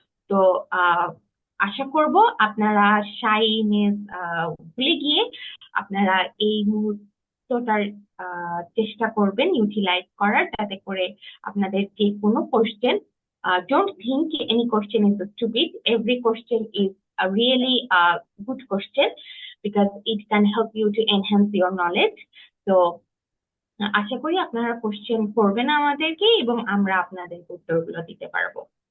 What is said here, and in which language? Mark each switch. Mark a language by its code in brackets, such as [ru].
[bn] তো আশা করব আপনারা শাইনেস ভুলে গিয়ে আপনারা এই মুহূর্তটার চেষ্টা করবেন ইউটিলাইজ করার, যাতে করে আপনাদের যে কোনো question, [en] don't think any question is stupid. Every question is a really good question because it can help you to enhance your knowledge. [bn] So আশা করি আপনারা কোশ্চেন করবেন আমাদেরকে এবং আমরা আপনাদের উত্তরগুলো দিতে পারবো।